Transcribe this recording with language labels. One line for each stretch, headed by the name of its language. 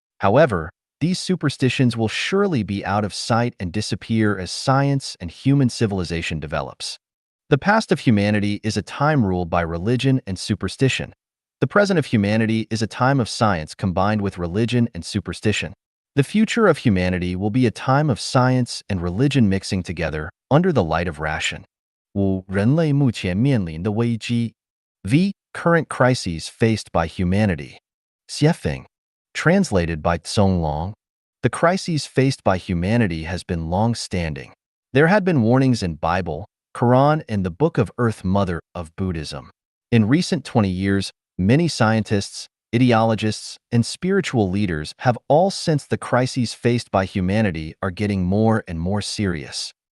English: However, these superstitions will surely be out of sight and disappear as science and human civilization develops. The past of humanity is a time ruled by religion and superstition. The present of humanity is a time of science combined with religion and superstition. The future of humanity will be a time of science and religion mixing together under the light of ration. 5.
Chinese: 人类目前面临的危机 V.
English: Current crises faced by humanity. Xiefeng. Translated by Tsong Long. The crises faced by humanity has been long-standing. There had been warnings in Bible, Quran, and the Book of Earth Mother of Buddhism. In recent 20 years, many scientists, ideologists, and spiritual leaders have all sensed the crises faced by humanity are getting more and more serious.